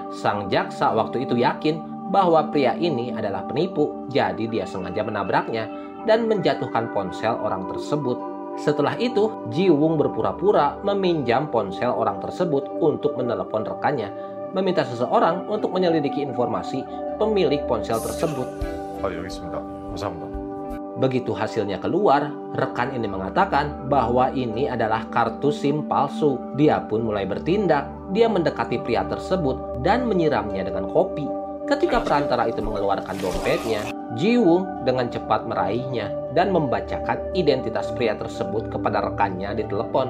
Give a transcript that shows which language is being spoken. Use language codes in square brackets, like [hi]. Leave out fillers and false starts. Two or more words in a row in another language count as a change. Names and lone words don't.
[id] Sang jaksa waktu itu yakin bahwa pria ini adalah penipu, jadi dia sengaja menabraknya dan menjatuhkan ponsel orang tersebut. Setelah itu, Jiwung berpura-pura meminjam ponsel orang tersebut untuk menelepon rekannya, meminta seseorang untuk menyelidiki informasi pemilik ponsel tersebut. [ko] 여기 있습니다. 감사합니다. [id] Begitu hasilnya keluar, rekan ini mengatakan bahwa ini adalah kartu SIM palsu. Dia pun mulai bertindak. Dia mendekati pria tersebut dan menyiramnya dengan kopi. Ketika perantara itu mengeluarkan dompetnya, Jiwung dengan cepat meraihnya dan membacakan identitas pria tersebut kepada rekannya di telepon.